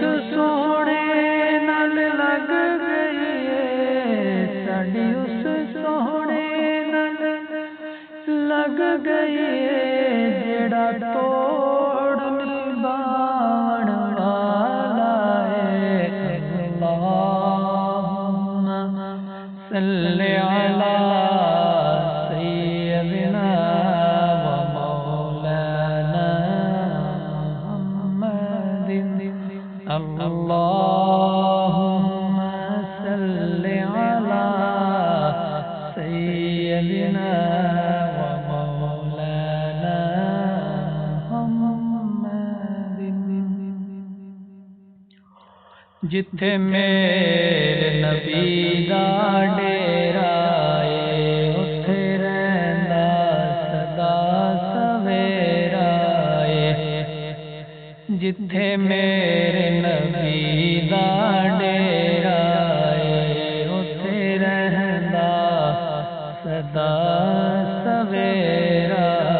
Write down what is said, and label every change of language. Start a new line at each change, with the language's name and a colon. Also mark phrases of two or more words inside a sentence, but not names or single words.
Punjabi: سونے نال لگ گئی ساڈی اس سونے نال لگ گئی جڑا توڑ نبھاون والا
Arabic: اللہم صل علی سیدنا ومولانا محمد. اللہم صل علی سیدنا ومولانا محمد.
Punjabi: جتھے میرے نبی دا ڈیرا اتھے رہندا سدا سویرا جتھے میرے نبی دا ڈیرا اتھے رہندا سدا سویرا